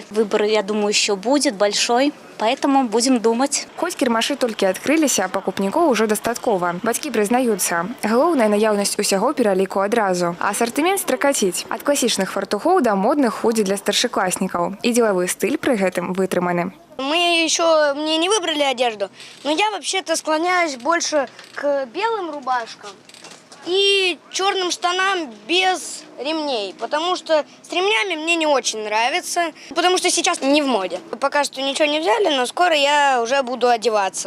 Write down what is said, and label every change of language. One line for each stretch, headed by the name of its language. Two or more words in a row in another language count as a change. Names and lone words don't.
Russian: Выбор, я думаю, еще будет большой, поэтому будем думать.
Belarusian: Хоць кірмашы толькі адкрыліся, пакупнікоў ужо дастаткова. Бацькі прызнаюцца, галоўная наяўнасць усяго пераліку адразу. А асартымент стракаціць. Ад класічных фартухоў да модных ходзі для старшакласнікаў. І дзелавы стыль пры гэтым вытрыманы.
Russian: Мне не выбрали одежду, но я вообще-то склоняюсь больше к белым рубашкам и черным штанам без ремней, потому что с ремнями мне не очень нравится, потому что сейчас не в моде. Пока что ничего не взяли, но скоро я уже буду одеваться.